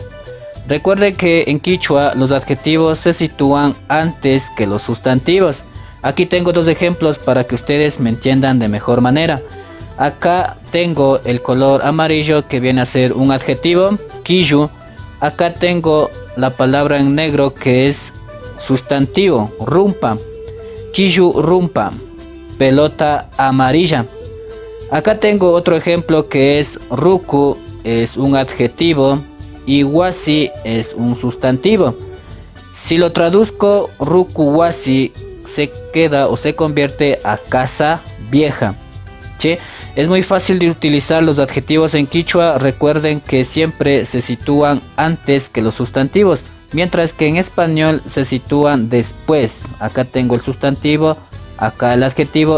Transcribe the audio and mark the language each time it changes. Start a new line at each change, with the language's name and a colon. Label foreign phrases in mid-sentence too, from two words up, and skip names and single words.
Spanish: Recuerde que en quichua los adjetivos se sitúan antes que los sustantivos. Aquí tengo dos ejemplos para que ustedes me entiendan de mejor manera. Acá tengo el color amarillo que viene a ser un adjetivo, quillu. Acá tengo la palabra en negro que es sustantivo,
Quechua: rumpa, quillu rumpa,
Spanish: pelota amarilla. Acá tengo otro ejemplo que es ruku, es un adjetivo, y wasi es un sustantivo. Si lo traduzco,
Quechua: ruku wasi
Spanish: se queda o se convierte a casa vieja. ¿Sí? Es muy fácil de utilizar los adjetivos en quichua. Recuerden que siempre se sitúan antes que los sustantivos, mientras que en español se sitúan después. Acá tengo el sustantivo, acá el adjetivo.